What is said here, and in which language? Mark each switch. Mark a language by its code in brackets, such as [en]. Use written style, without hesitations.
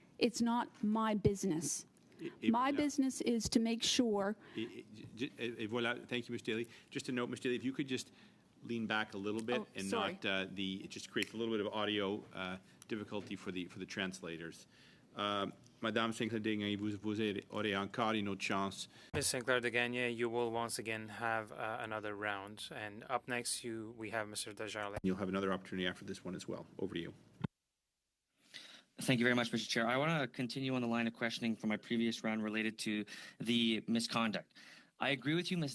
[en] It's not my business. My business is to make sure. Voilà. Thank you, Ms. Daly. Just a note, Ms. Daly, if you could just lean back a little bit and sorry. not it just creates a little bit of audio difficulty for the translators. [fr] Madame Sinclair-Degnan, vous aurez encore une autre chance. [en] Ms. Sinclair-Degnan, you will once again have another round. And up next, we have Mr. Desjardins. You'll have another opportunity after this one as well. Over to you. Thank you very much, Mr. Chair. I want to continue on the line of questioning from my previous round related to the misconduct. I agree with you, Ms.